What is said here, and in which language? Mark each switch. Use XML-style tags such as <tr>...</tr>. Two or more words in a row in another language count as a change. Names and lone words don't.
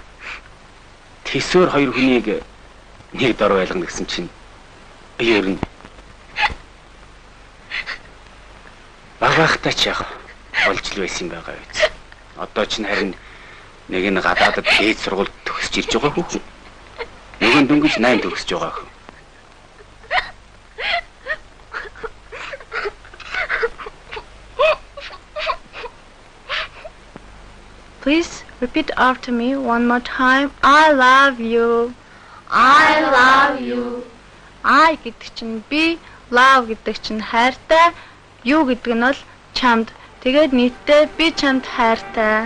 <mn>Тэсвэр хоёр хүнийг нэг дор байлгана гэсэн чинь ер нь багахтаа ч яг болж л байсан юм байгаа биз. Одоо ч харин нэг нь гадаадд дээд сургуульд төгсөж ирж байгаа хүү. Нөгөө нь дөнгөж 8 төгсөж байгаа хүү.</mn> <en>Please repeat after me one more time. I love you. I love you.</en> <mn>I гэдэг чинь би, love гэдэг чинь хайртай, you гэдэг нь бол чамд. Тэгээд нийтдээ би чамд хайртай.</mn>